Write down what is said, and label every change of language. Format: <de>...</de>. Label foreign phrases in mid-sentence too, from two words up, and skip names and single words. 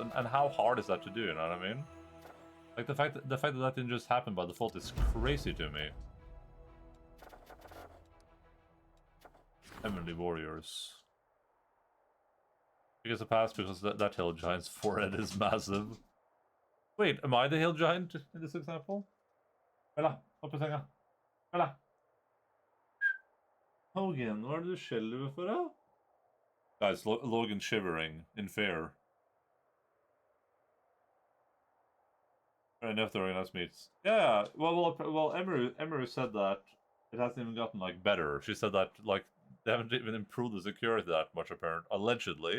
<en>And how hard is that to do, you know what I mean? Like, the fact that didn't just happen by default is crazy to me. Heavenly Warriors. He gets a pass because that hill giant's forehead is massive. Wait, am I the hill giant in this example?</en> <no>Bella, opp I senga. Bella. Hogan, hva du skjelver for, da?</no> <en>Guys, Logan shivering in fear. Enough to organize meets. Yeah, well, Emery said that it hasn't even gotten, like, better. She said that, like, they haven't even improved the security that much, allegedly.</en>